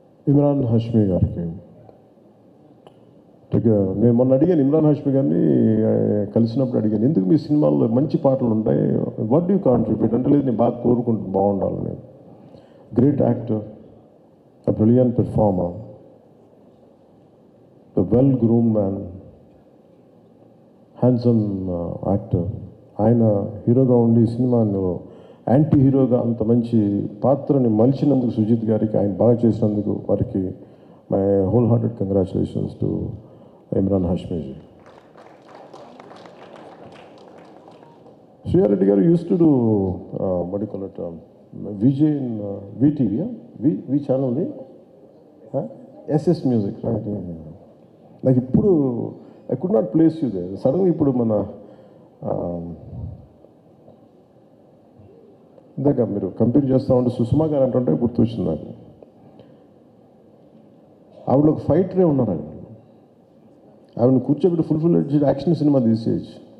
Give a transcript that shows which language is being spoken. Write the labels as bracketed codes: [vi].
[te] ఇమ్రాన్ హష్మీ గారికి నేను మొన్న అడిగాను, ఇమ్రాన్ హష్మీ గారిని కలిసినప్పుడు అడిగాను, ఎందుకు మీ సినిమాల్లో మంచి పాటలు ఉంటాయి, [en] what do you contribute [te] అంటే, లేదు నేను బాగా కోరుకుంటున్నాను బాగుండాలని. [en] Great actor, a brilliant performer, a well-groomed man, handsome actor. [te] ఆయన హీరోగా ఉండి సినిమాలో యాంటీ హీరోగా అంత మంచి పాత్రని మలిచినందుకు సుజిత్ గారికి, ఆయన బాగా చేసినందుకు వారికి [en] my whole hearted congratulations to [te] Imran హాష్మీజీ. [en] శ్రీయారెడ్డి గారు use to do what do you call it, VJ in VTV, V ఛానల్ని SS music, right? [te] నాకు ఇప్పుడు [en] I could not place you there. [te] సడన్గా ఇప్పుడు మన ఇందాక మీరు కంపేర్ చేస్తూ ఉంటే సుష్మా గారు అంటుంటే గుర్తొచ్చింది నాకు. ఆవిడ ఒక ఫైటరే ఉన్నారండి. ఆవిడని కూర్చోబెట్టి ఫుల్ యాక్షన్ సినిమా తీసేయచ్చు.